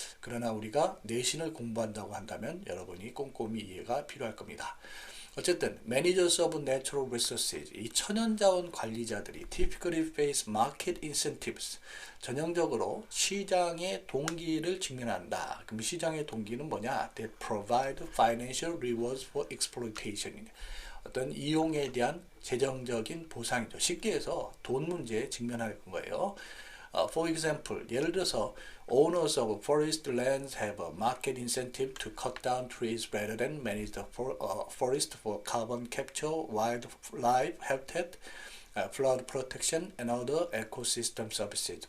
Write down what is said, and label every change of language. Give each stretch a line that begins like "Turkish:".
Korean: 그러나 우리가 내신을 공부한다고 한다면 여러분이 꼼꼼히 이해가 필요할 겁니다. 어쨌든
English: Managers of Natural Resources,
Korean: 이 천연자원 관리자들이
English: typically face market incentives,
Korean: 전형적으로 시장의 동기를 직면한다. 그럼 시장의 동기는 뭐냐?
English: That provide financial rewards for exploitation.
Korean: 어떤 이용에 대한 재정적인 보상이죠. 쉽게 해서 돈 문제에 직면할 거예요.
English: For example,
Korean: 예를 들어서
English: owners of forest lands have a market incentive to cut down trees rather than manage the forest for carbon capture, wildlife habitat, flood protection, and other ecosystem services.